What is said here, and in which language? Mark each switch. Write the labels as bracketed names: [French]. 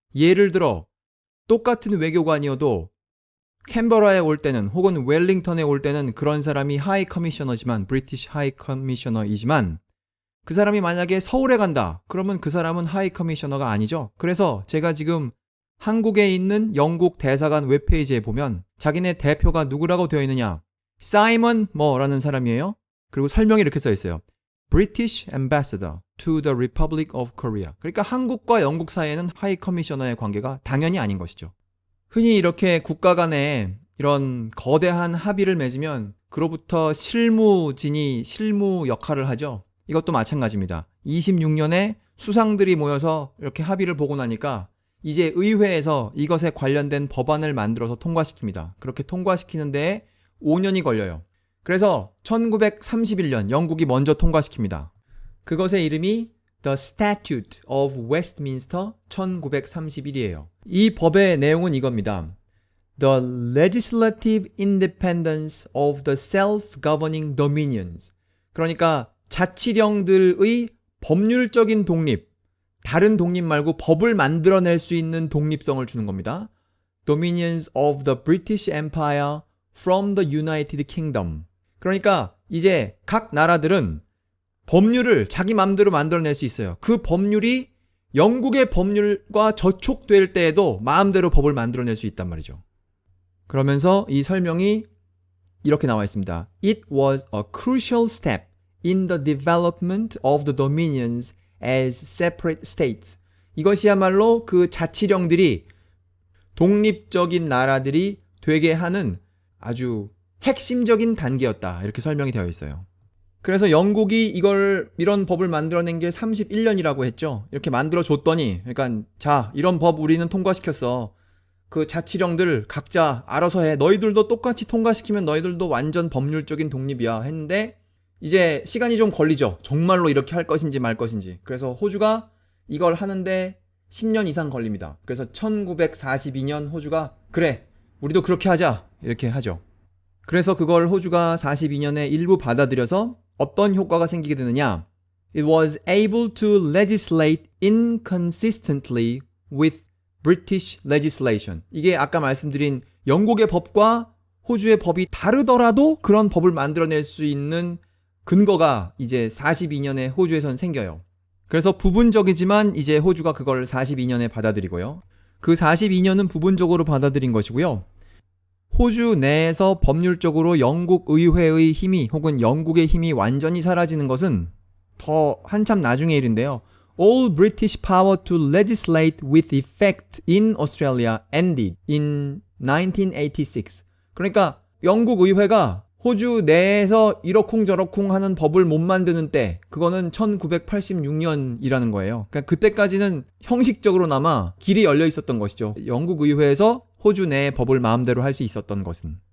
[Korean] 예를 들어 똑같은 외교관이어도 캔버라에 올 때는 혹은 웰링턴에 올 때는 그런 사람이 하이 커미셔너지만 브리티시 하이 커미셔너이지만 그 사람이 만약에 서울에 간다. 그러면 그 사람은 하이 커미셔너가 아니죠. 그래서 제가 지금 한국에 있는 영국 대사관 웹페이지에 보면 자기네 대표가 누구라고 되어 있느냐. 사이먼 뭐라는 사람이에요. 그리고 설명이 이렇게 써 있어요. [English] British Ambassador to the Republic of Korea. [Korean] 그러니까 한국과 영국 사이에는 하이 커미셔너의 관계가 당연히 아닌 것이죠. 흔히 이렇게 국가 간에 이런 거대한 합의를 맺으면 그로부터 실무진이 실무 역할을 하죠. 이것도 마찬가지입니다. 26년에 수상들이 모여서 이렇게 합의를 보고 나니까 이제 의회에서 이것에 관련된 법안을 만들어서 통과시킵니다. 그렇게 통과시키는 데에 5년이 걸려요. 그래서 1931년 영국이 먼저 통과시킵니다. 그것의 이름이 The Statute of Westminster 1931이에요. 이 법의 내용은 이겁니다. [English] The legislative independence of the self-governing dominions. [Korean] 그러니까 자치령들의 법률적인 독립, 다른 독립 말고 법을 만들어낼 수 있는 독립성을 주는 겁니다. [English] Dominions of the British Empire from the United Kingdom. [Korean] 그러니까 이제 각 나라들은 법률을 자기 마음대로 만들어낼 수 있어요. 그 법률이 영국의 법률과 저촉될 때에도 마음대로 법을 만들어낼 수 있단 말이죠. 그러면서 이 설명이 이렇게 나와 있습니다. [English] It was a crucial step in the development of the dominions as separate states. [Korean] 이것이야말로 그 자치령들이 독립적인 나라들이 되게 하는 아주 핵심적인 단계였다. 이렇게 설명이 되어 있어요. 그래서 영국이 이런 법을 만들어낸 게 31년이라고 했죠. 이렇게 만들어줬더니, 그러니까, 자, 이런 법 우리는 통과시켰어. 그 자치령들 각자 알아서 해. 너희들도 똑같이 통과시키면 너희들도 완전 법률적인 독립이야. 했는데, 이제 시간이 좀 걸리죠. 정말로 이렇게 할 것인지 말 것인지. 그래서 호주가 이걸 하는데 10년 이상 걸립니다. 그래서 1942년 호주가, 그래, 우리도 그렇게 하자. 이렇게 하죠. 그래서 그걸 호주가 42년에 일부 받아들여서 어떤 효과가 생기게 되느냐? [English] It was able to legislate inconsistently with British legislation. [Korean] 이게 아까 말씀드린 영국의 법과 호주의 법이 다르더라도 그런 법을 만들어낼 수 있는 근거가 이제 42년에 호주에선 생겨요. 그래서 부분적이지만 이제 호주가 그걸 42년에 받아들이고요. 그 42년은 부분적으로 받아들인 것이고요. 호주 내에서 법률적으로 영국 의회의 힘이 혹은 영국의 힘이 완전히 사라지는 것은 더 한참 나중의 일인데요. [English] All British power to legislate with effect in Australia ended in 1986. [Korean] 그러니까 영국 의회가 호주 내에서 이러쿵저러쿵 하는 법을 못 만드는 때, 그거는 1986년이라는 거예요. 그러니까 그때까지는 형식적으로나마 길이 열려 있었던 것이죠. 영국 의회에서 호주 내의 법을 마음대로 할 수 있었던 것은.